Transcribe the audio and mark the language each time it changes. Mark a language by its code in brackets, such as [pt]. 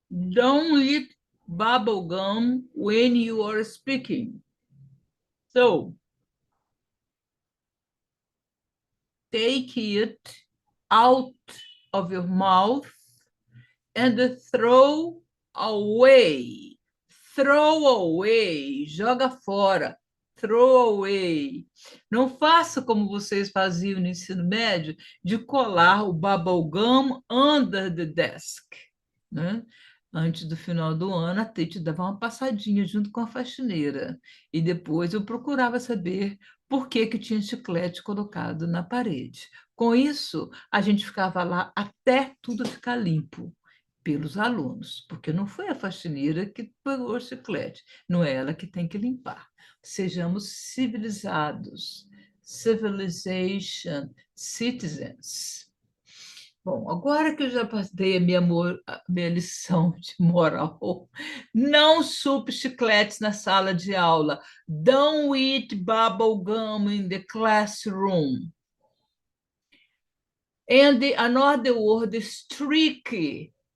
[en] Don't eat bubble gum when you are speaking. So, take it out of your mouth and throw away. Throw away, [pt] joga fora. [en] Throw away. [pt] Não faça como vocês faziam no ensino médio, de colar o bubblegum [en] under the desk. [pt] Né? Antes do final do ano, a Tete dava uma passadinha junto com a faxineira. E depois eu procurava saber por que, que tinha chiclete colocado na parede. Com isso, a gente ficava lá até tudo ficar limpo pelos alunos, porque não foi a faxineira que pegou o chiclete, não é ela que tem que limpar. Sejamos civilizados, [en] civilization, citizens. [pt] Bom, agora que eu já passei a minha lição de moral, não supe chicletes na sala de aula. [en] Don't eat bubble gum in the classroom. And another word is tricky.